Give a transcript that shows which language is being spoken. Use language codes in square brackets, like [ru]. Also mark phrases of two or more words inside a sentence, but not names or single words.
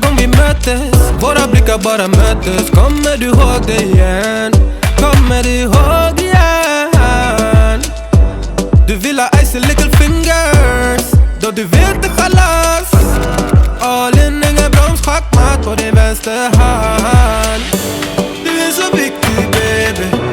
[sv] möttes. Våra blickar bara möttes. Kommer du ihåg det igen? Kommer du ihåg igen? Du vill ha [en] icy little fingers. [sv] Då du vet det chalas. [en] All in, [sv] ingen broms, schackmatt på din vänsterhand. Du är så viktig baby.